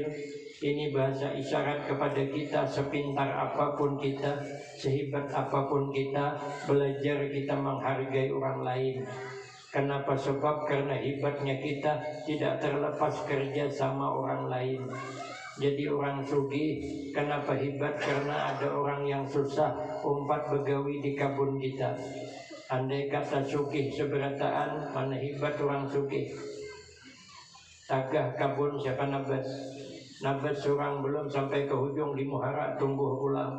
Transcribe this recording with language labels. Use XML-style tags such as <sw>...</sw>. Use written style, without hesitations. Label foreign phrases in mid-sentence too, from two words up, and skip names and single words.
<id>Ini bahasa isyarat kepada kita, sepintar apapun kita, sehebat apapun kita, belajar kita menghargai orang lain. Kenapa? Sebab karena hebatnya kita tidak terlepas kerja sama orang lain.</id> <bjn>Jadi orang sugih,</bjn> <id>kenapa hebat?</id> <bjn>Karena ada orang yang susah umpat begawi di kabun kita. Andai kata sugih seberataan, mana hebat orang sugih. Tagah kabun siapa nabas? Nabas seorang belum sampai ke hujung di muhara tumbuh pulang.</bjn>